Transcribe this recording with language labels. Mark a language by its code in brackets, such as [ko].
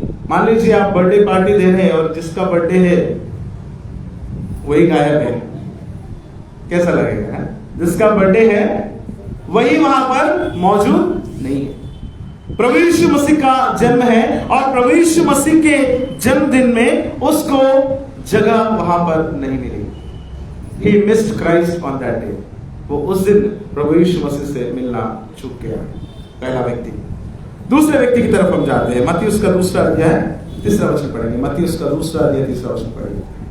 [hi] मान लीजिए आप बर्थडे पार्टी दे रहे हैं और जिसका बर्थडे है वही गायब है, कैसा लगेगा? है? जिसका बर्थडे है वही वहां पर मौजूद नहीं है। प्रभु यीशु मसीह का जन्म है, और प्रभु यीशु मसीह के जन्मदिन में उसको जगह वहां पर नहीं मिली। [en] He missed Christ on that day. [hi] वो उस दिन प्रभु यीशु मसीह से मिलना चूक गया, पहला व्यक्ति। दूसरे व्यक्ति की तरफ हम जाते हैं। मत्ती उसका दूसरा अध्याय 3रा वचन पढ़ेंगे। मत्ती उसका दूसरा अध्याय 3रा वचन पढ़ेंगे।